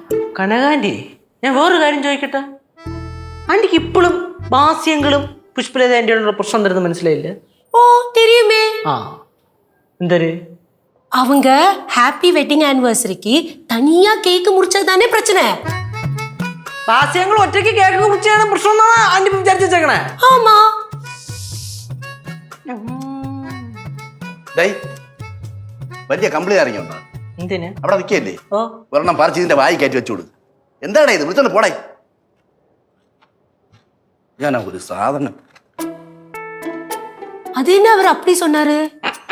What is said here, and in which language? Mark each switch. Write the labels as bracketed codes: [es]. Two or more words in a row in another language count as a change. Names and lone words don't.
[ml] കനകാന്റി ഞാൻ വേറൊരു കാര്യം ചോദിക്കട്ടെ, ആന്റിക്ക് ഇപ്പോഴും ബാസ്യങ്ങളും പുഷ്പലത ആന്റിയോടുള്ള പ്രശ്നം തരുന്നത് മനസ്സിലായില്ല? [ta] ஓ தெரியுமே. [ml] ആ എന്തൊരു [ta] அவங்க [en] happy wedding [ta] ஆனிவர்சரிக்கு தனியா கேக் முறிச்சது தானே பிரச்சனை. [ml] ബാസ്യങ്ങൾ ഒറ്റയ്ക്ക് കേക്ക് കുറിച്ചാണ് പ്രശ്നം എന്നാണ് ആന്റി വിചാരിച്ചു വെച്ചേക്കണേ. [ta] ஆமா. [ml] ഡേയ് വലിയ കമ്പിളി ഇറങ്ങിയുണ്ടോ? എന്തിന്? അവിടെ നിൽക്കല്ലേ, ഓ ഒരെണ്ണം പറിച്ച് ഇതിന്റെ വായി കയറ്റി വെച്ചു കൊടുക്കും. എന്താടേ ഇത്, വിളിച്ചോണ്ട് പോടേ. ഞാനാ ഒരു സാധനം. [ta] அது என்ன அவர் அப்படி சொன்னாரு?